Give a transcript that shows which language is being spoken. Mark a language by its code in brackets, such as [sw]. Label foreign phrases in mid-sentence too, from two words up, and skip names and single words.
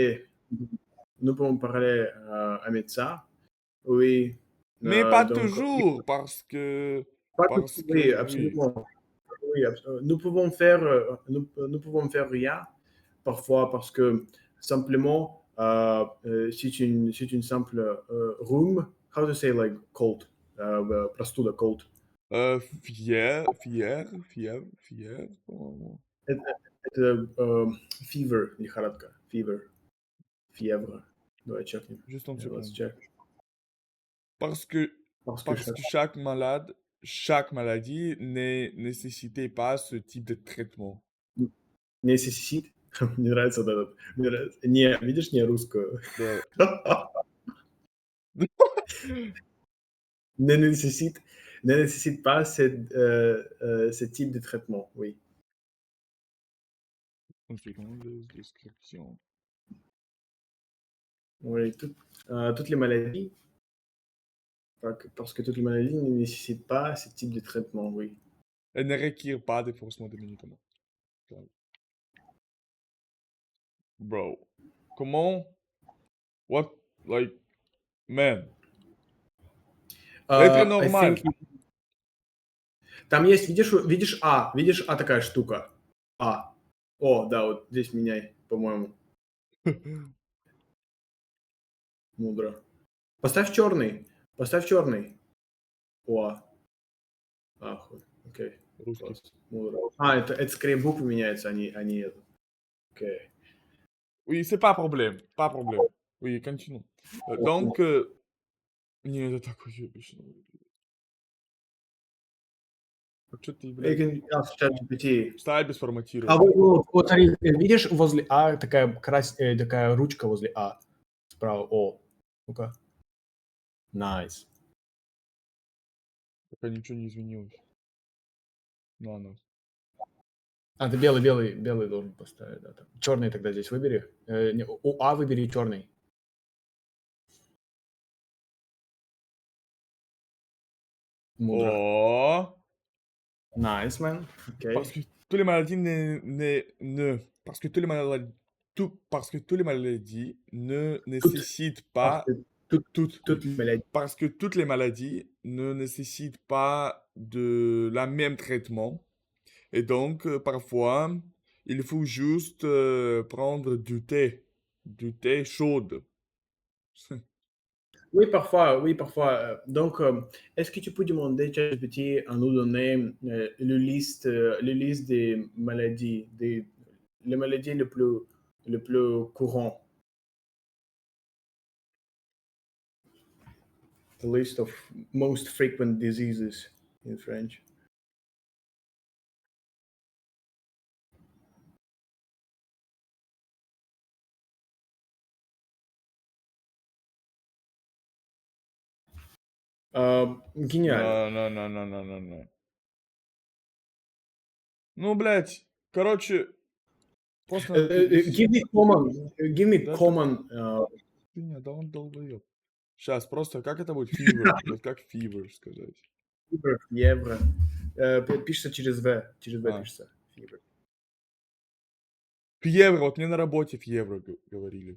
[fr] Nous pouvons parler à médecin, oui. Mais pas Donc, toujours, oui, oui. absolument. Oui, nous pouvons faire rien parfois parce que simplement, c'est une simple rhume. [en] How to say like cold? [ru] Простуда, cold. [fr] Fièvre. [ru] Это fever, лихорадка, fever, fièvre. Давай чекнем. [fr] Juste une [en] Yeah, let's [fr] seconde. [en] check. [fr] Parce que, Parce que parce que chaque maladie ne nécessitait pas ce type de traitement. necessite. [ru] Мне нравится вот этот. Не, видишь, не русскую. Да. [fr] Ne nécessite, ne nécessite pas ce type de traitement, oui. Une seconde, description. Oui, toutes les maladies. Parce que toutes les maladies ne nécessitent pas ce type de traitement, oui. Elle ne requiert pas de forcément de médicaments. Bro, comment? [en] What? Like, man. [fr] Être [en] I think [fr] normal. [ru] там есть, видишь А такая штука. А. О, да, вот здесь меняй, по-моему, мудро. Поставь черный. О, хуй. Окей, Русский. класс, мудро. Это скорее буквы меняются, а не это. Окей. [fr] Oui, c'est pas problème, pas problème. Oui, continue. Donc, [ru] не, это такой ебищный. Вот что ты, блядь, Сейчас в ChatGPT. ставь без А форматирования. вот смотри, видишь, возле А такая ручка возле А. Справа О. Ну-ка. Найс. Пока ничего не изменилось. На. Ты белый должен поставить, да. Черный тогда здесь выбери. У А выбери черный. Мудро. [en] Oh! Nice, man. [fr] Parce [ru] Окей. [fr] que tous les maladies parce que tous les maladies, parce que tous les maladies ne [ru] Тут, [fr] nécessitent parce pas que toutes, oui. maladies. Parce que toutes les maladies ne nécessitent pas de la même traitement. Et donc, parfois, il faut juste prendre du thé chaude. Oui, parfois. Donc, est-ce que tu peux demander ChatGPT à nous donner le liste des maladies, les maladies les plus courantes? [en] The list of most frequent diseases in French. [ru] Гениально. [fr] Non. [ru] Ну, блядь, короче, просто надо [en] Give me [ru] перевести. [en] common, give me [ru] Да это [en] common. [ru] хуйня, да он долбоёб. Сейчас, просто как это будет? Fever. Вот как fever сказать? Евро. Пишется через В. Через В А. пишется. Фибр. Февра, вот мне на работе февра говорили.